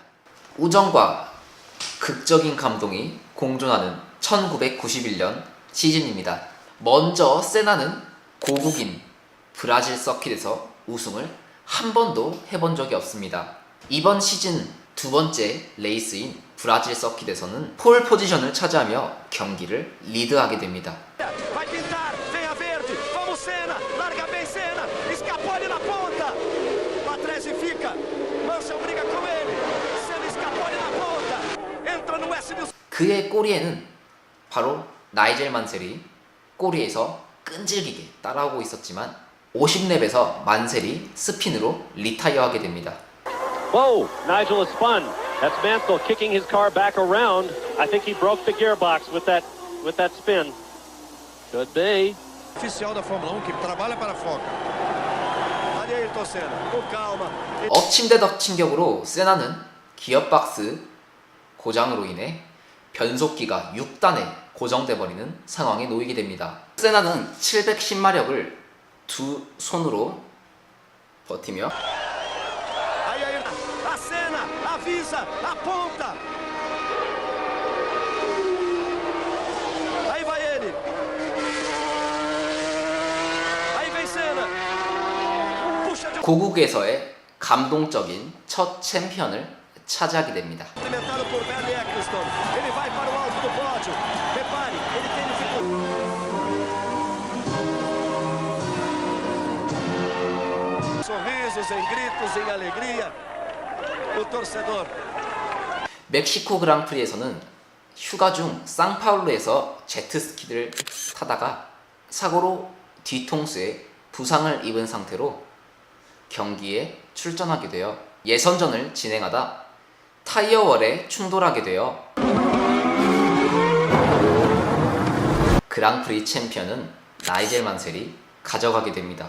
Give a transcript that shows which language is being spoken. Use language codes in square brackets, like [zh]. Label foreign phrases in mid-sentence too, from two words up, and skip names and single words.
[ko] 우정과 극적인 감동이 공존하는 1991년 시즌입니다. 먼저 세나는 고국인 브라질 서킷에서 우승을 한 번도 해본 적이 없습니다. 이번 시즌 두 번째 레이스인 브라질 서킷에서는 폴 포지션을 차지하며 경기를 리드하게 됩니다. [pt] Vai pintar, vem a verde, vamos Senna, larga bem Senna, escapou ali na ponta, Patrese fica, Mansell briga com ele, Senna escapou ali na ponta, entra no S do... [ko] 그의 꼬리에는 바로 나이젤 만셀이 꼬리에서 끈질기게 따라오고 있었지만 50랩에서 만셀이 스핀으로 리타이어하게 됩니다. [en] Whoa, Nigel is spun. That's Mansell kicking his car back around. I think he broke the gearbox with that spin. Could be. [pt] Oficial da Fórmula 1 que trabalha para a Foca. Ali Ayrton Senna, com calma. [ko] 엎친 데 덮친 격으로 세나는 기어박스 고장으로 인해 변속기가 6단에 고정돼 버리는 상황에 놓이게 됩니다. 세나는 710마력을 두 손으로 버티며 [pt] Aí a Senna avisa, aponta. Aí vai ele. Aí vem Senna. Puxa de [ko] 고국에서의 감동적인 첫 챔피언을 차지하게 됩니다. [pt] Alimentado por Bernie Eccleston. Ele vai para o alto do pódio. Repare, ele tem dificuldade. Sorrisos, em gritos, em alegria. O torcedor. [ko] 멕시코 그랑프리에서는 휴가 중 상파울루에서 제트스키를 타다가 사고로 뒤통수에 부상을 입은 상태로 경기에 출전하게 되어 예선전을 진행하다 타이어월에 충돌하게 되어 그랑프리 챔피언은 나이젤 만셀이 가져가게 됩니다.